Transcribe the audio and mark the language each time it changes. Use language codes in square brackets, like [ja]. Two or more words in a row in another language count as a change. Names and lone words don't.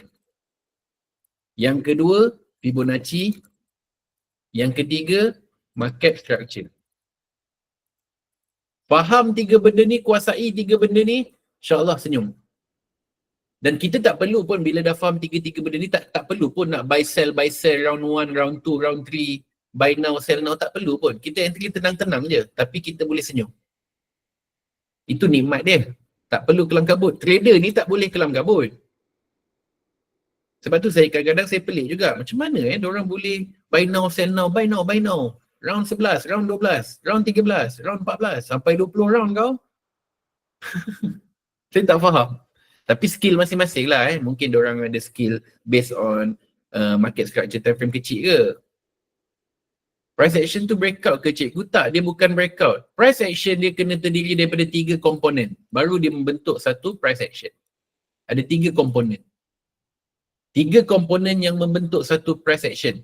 [ms] Yang kedua, Fibonacci. Yang ketiga, [en] market structure. [ms] Faham 3 benda ni, kuasai 3 benda ni, insyaAllah senyum. Dan kita tak perlu pun bila dah faham 3 benda ni, tak perlu pun nak [en] buy sell round 1, round 2, round 3, buy now, sell now, [ms] tak perlu pun. Kita entry tenang-tenang je, tapi kita boleh senyum. Itu nikmat dia. Tak perlu kelam kabut. Trader ni tak boleh kelam kabut. Sebab tu saya kadang-kadang saya pelik juga. Macam mana diorang boleh [en] buy now, sell now, buy now, buy now. Round 11, round 12, round 13, round 14, [ms] sampai 20 round kau. Saya tak faham. Tapi skill masing-masing lah. Mungkin diorang ada [en] skill based on market structure time frame [ms] kecil ke. [en] Price action [ms] tu breakout ke cikgu? Tak, dia bukan breakout. [en] Price action [ms] dia kena terdiri daripada 3 komponen. Baru dia membentuk satu [en] price action. [ms] Ada 3 komponen. 3 komponen yang membentuk satu [en] price action.